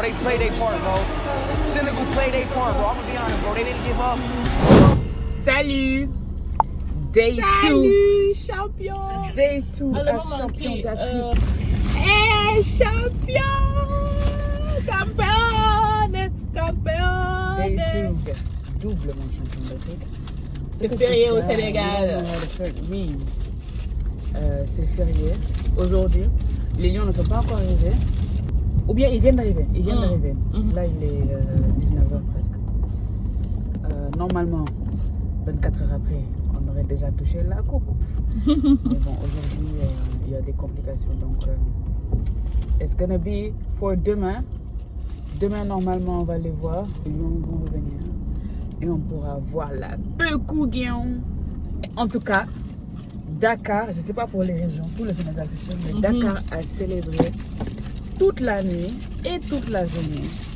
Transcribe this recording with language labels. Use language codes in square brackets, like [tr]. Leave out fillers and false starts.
[en] They played their part, bro. Senegal played their part, bro. I'm gonna be honest, bro. They didn't give up. Salut. Day 2. [fr] Salut, champion. Day 2 à champion d'Afrique. [en] Hey, champion. [es] Campeones, campeones. [en] Day 2. [fr] Doublement champion d'Afrique. C'est férié au Sénégal. Oui. C'est férié. Aujourd'hui, les Lions ne sont pas encore arrivés. Ou bien ils viennent d'arriver. Là, il est 19h presque. Normalement, 24 heures après, on aurait déjà touché la coupe. Mais bon, aujourd'hui, il y a des complications. [en] Donc, it's gonna be for demain. [fr] Demain, normalement, on va les voir. Les Lions vont revenir. Et on pourra voir la Beukouguion. En tout cas, Dakar, je ne sais pas pour les régions, tout le Sénégal, c'est sûr, mais Dakar a célébré toute la nuit et toute la journée.